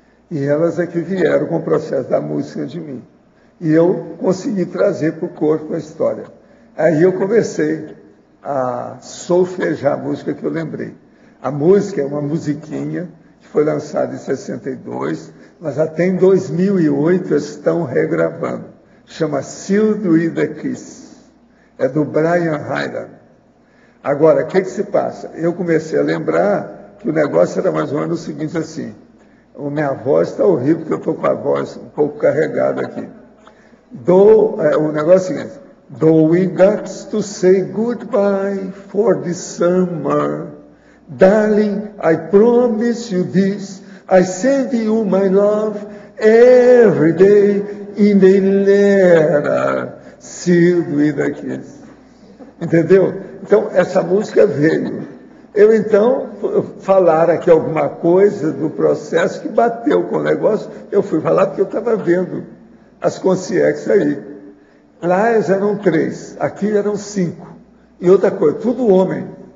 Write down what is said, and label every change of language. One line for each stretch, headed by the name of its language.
Portuguese: E elas é que vieram com o processo da música de mim. E eu consegui trazer para o corpo a história. Aí eu comecei a solfejar a música que eu lembrei. A música é uma musiquinha que foi lançada em 62, mas até em 2008 estão regravando. Chama Sealed with a Kiss. É do Brian Hyland. Agora, o que se passa? Eu comecei a lembrar que o negócio era mais ou menos o seguinte assim. A minha voz está horrível, porque eu estou com a voz um pouco carregada aqui. O negócio é o seguinte.
English: Though we got to say goodbye for the summer, darling, I promise you this, I send you my love every day in the letter sealed with a kiss.
Portuguese: Entendeu? Então, essa música veio. Eu, então, falar aqui alguma coisa do processo que bateu com o negócio, eu fui falar porque eu estava vendo as consciências aí. Lá eram 3, aqui eram 5. E outra coisa, tudo homem.